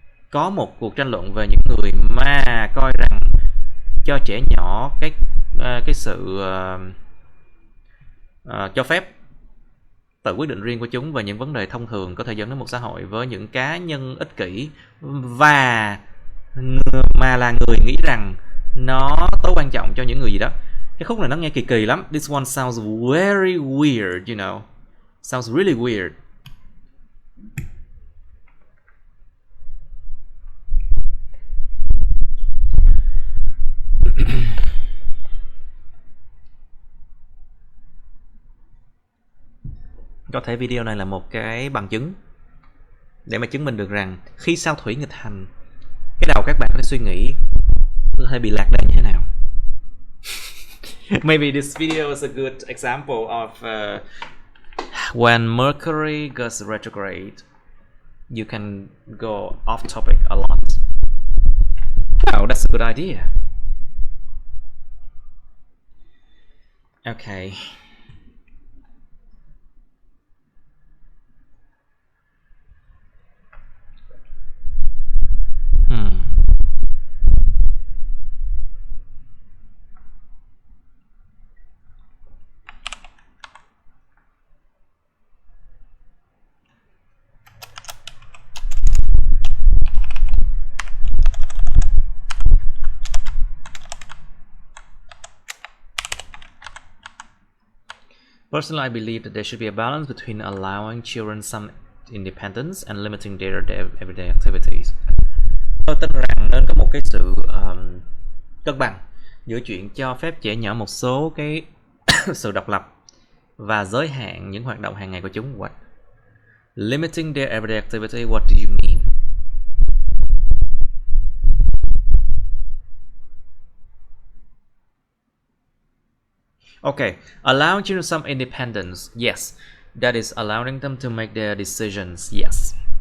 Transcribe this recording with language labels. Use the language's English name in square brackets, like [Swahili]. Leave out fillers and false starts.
[Vietnamese] Có một cuộc tranh luận về những người mà coi rằng cho trẻ nhỏ cái sự cho phép tự quyết định riêng của chúng về những vấn đề thông thường có thể dẫn đến một xã hội với những cá nhân ích kỷ và mà là người nghĩ rằng nó tối quan trọng cho những người gì đó. Cái khúc này nó nghe kỳ kỳ lắm. [English] This one sounds very weird, you know. Sounds really weird. [Vietnamese] Có thể video này là một cái bằng chứng để mà chứng minh được rằng khi sao thủy nghịch hành, cái đầu các bạn có thể suy nghĩ có thể bị lạc đề như thế nào. [English] Maybe this video is a good example of when Mercury goes retrograde, you can go off topic a lot. Oh, that's a good idea. Okay. Personally, I believe that there should be a balance between allowing children some independence and limiting their everyday activities. [Vietnamese] Tôi tin rằng nên có một cái sự cân bằng giữa chuyện cho phép trẻ nhỏ một số cái sự độc lập và giới hạn những hoạt động hàng ngày của chúng. [English] What? Limiting their everyday activity, what do you mean? Okay, allowing children some independence, yes, that is allowing them to make their decisions, yes.